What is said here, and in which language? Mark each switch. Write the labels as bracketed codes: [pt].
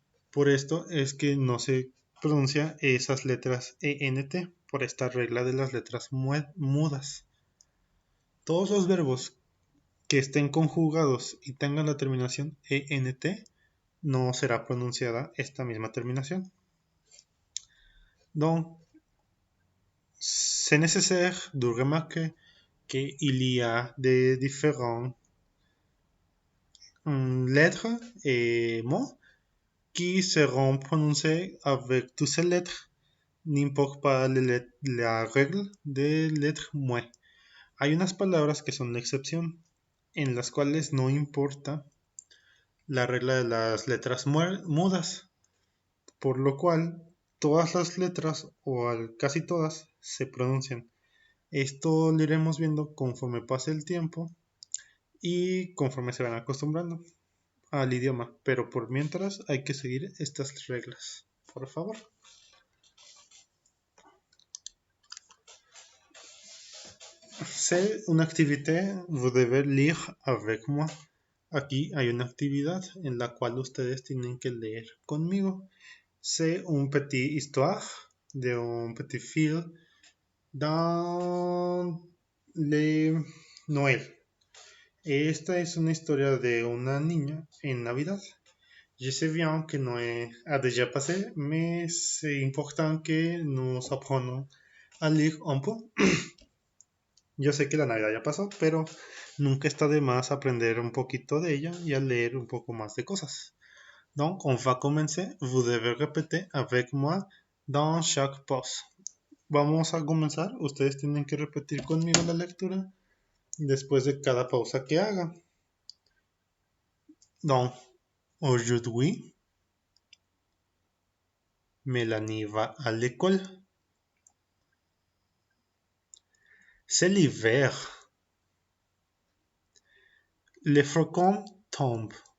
[es] Por esto es que no se pronuncia esas letras ENT por esta regla de las letras mudas. Todos los verbos que estén conjugados y tengan la terminación ENT, no será pronunciada esta misma terminación. [fr] Donc, c'est nécessaire de remarquer qu'il y a des différentes lettres et mots qui seront prononcés avec toutes ces lettres n'importe pas [es] la regla de [fr] lettre mue. [es] Hay unas palabras que son la excepción, en las cuales no importa la regla de las letras mudas, por lo cual todas las letras, o casi todas, se pronuncian. Esto lo iremos viendo conforme pase el tiempo y conforme se van acostumbrando al idioma, pero por mientras hay que seguir estas reglas, por favor. [fr] C'est une activité, vous devez lire avec moi. [es] Aquí hay una actividad en la cual ustedes tienen que leer conmigo. [fr] C'est une petite histoire de un petit fil dans les Noël. [es] Esta es una historia de una niña en Navidad. [fr] Je sais bien que Noé a déjà passé, mais c'est important que nous apprenions à lire un peu. [es] Yo sé que la Navidad ya pasó, pero nunca está de más aprender un poquito de ella y a leer un poco más de cosas. [fr] Donc, on va commencer. Vous devez répéter avec moi dans chaque pause. [es] Vamos a comenzar. Ustedes tienen que repetir conmigo la lectura después de cada pausa que haga. [fr] Donc, aujourd'hui, Mélanie va à l'école. C'est l'hiver. Les flocons tombent.